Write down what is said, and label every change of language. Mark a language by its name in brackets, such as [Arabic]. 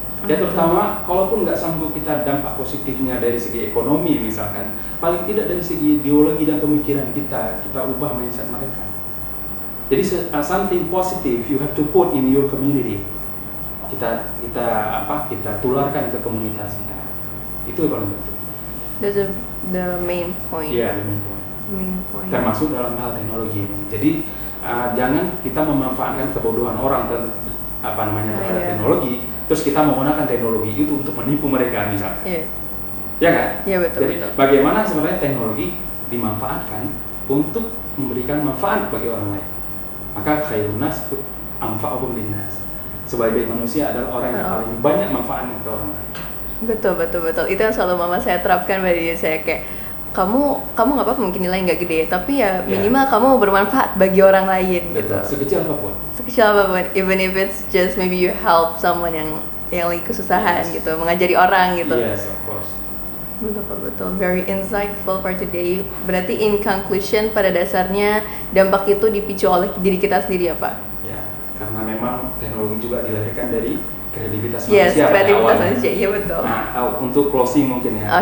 [Indonesian] Ya terutama, kalaupun nggak sanggup kita dampak positifnya dari segi ekonomi misalkan, paling tidak dari segi ideologi dan pemikiran kita ubah mindset mereka. [English] Jadi something positive you have to put in your community. [Indonesian] Kita tularkan ke komunitas kita. Itu yang paling penting. [English] That's the main point. Iya, the main point. Main point. [Indonesian] Termasuk dalam hal teknologi ini. Jadi jangan kita memanfaatkan kebodohan orang terhadap teknologi, terus kita menggunakan teknologi itu untuk menipu mereka misalnya. Iya. Ya kan? Iya betul. Jadi bagaimana sebenarnya teknologi dimanfaatkan untuk memberikan manfaat bagi orang lain. [Arabic] Maka khairun nas anfa'uhum linnas. [Indonesian] Sebaik-baik manusia adalah orang yang paling banyak manfaatnya ke orang lain. Betul. Itu yang selalu mama saya terapkan pada diri saya, kayak kamu nggak apa-apa mungkin nilai nggak gede, tapi ya minimal kamu bermanfaat bagi orang lain. Betul. Gitu. Sekecil apapun, [English] even if it's just maybe you help someone [Indonesian] yang lagi kesusahan gitu, mengajari orang gitu. [English] Yes, of course. Betul, very insightful for today. [Indonesian] Berarti [English] in conclusion, [Indonesian] pada dasarnya dampak itu dipicu oleh diri kita sendiri ya Pak? Ya, karena memang teknologi juga dilahirkan dari kreativitas manusia. Yes, kreativitas manusia, iya betul. Nah, untuk closing mungkin ya.